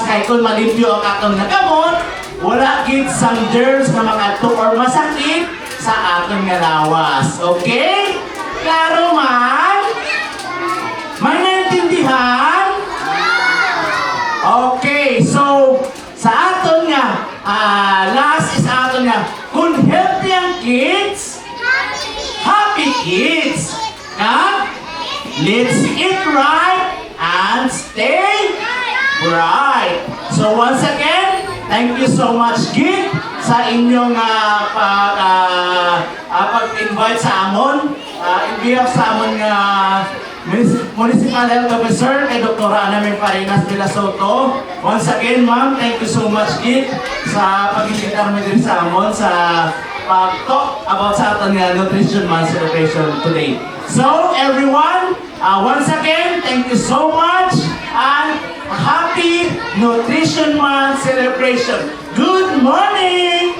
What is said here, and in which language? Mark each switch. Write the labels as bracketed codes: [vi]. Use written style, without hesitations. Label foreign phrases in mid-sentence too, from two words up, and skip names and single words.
[hil] Kay kung malimpyo ang aton nga gamot, wala gid sang germs na makadto or masakit sa aton nga lawas. Okay? Klaro man? May naintindihan? Okay, so sa aton nga last is aton nga kung healthy ang kids, [en] happy kids. Let's eat right and stay bright. So once again, thank you so much, [hil] Gid, sa inyong pag-invite sa amon. [en] In behalf [hil] sa amon nga [en] Municipal Health Officer [hil] kay Dr. Ana Parinas de la Soto. [en] Once again, ma'am, thank you so much, [hil] Gid, sa pag-invitar mo din sa amon sa pag- [en] talk about [hil] sa ating [en] Nutrition Month celebration today. So, everyone, once again, thank you so much and happy Nutrition Month celebration. Good morning!